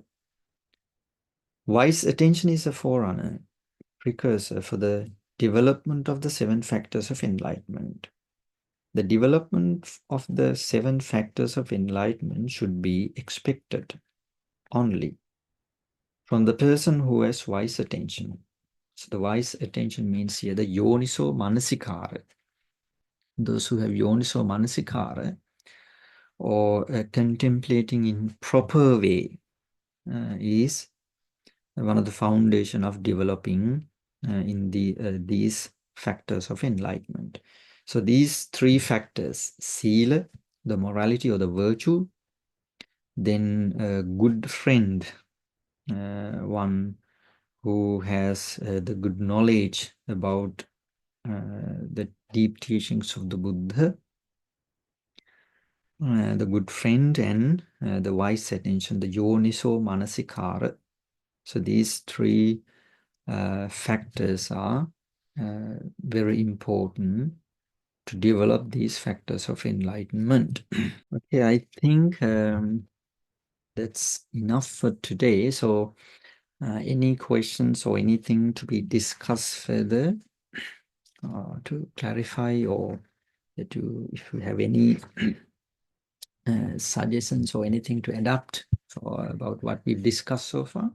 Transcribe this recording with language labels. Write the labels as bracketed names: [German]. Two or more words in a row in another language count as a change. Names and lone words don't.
[English] Wise attention is a forerunner, precursor for the development of the 7 factors of enlightenment. The development of the 7 factors of enlightenment should be expected only from the person who has wise attention. So the wise attention means here the [Pali] yoniso manasikara. [English] Those who have [Pali] yoniso manasikara [English] or contemplating in proper way is one of the foundation of developing in these factors of enlightenment. So these 3 factors, sila, the morality or the virtue, then a good friend, one who has the good knowledge about the deep teachings of the Buddha, the good friend, and the wise attention, the [Pali] yoniso manasikara. [English] So these 3 factors are very important to develop these factors of enlightenment. Okay, I think that's enough for today. So any questions or anything to be discussed further to clarify, or if you have any suggestions or anything to adapt about what we've discussed so far?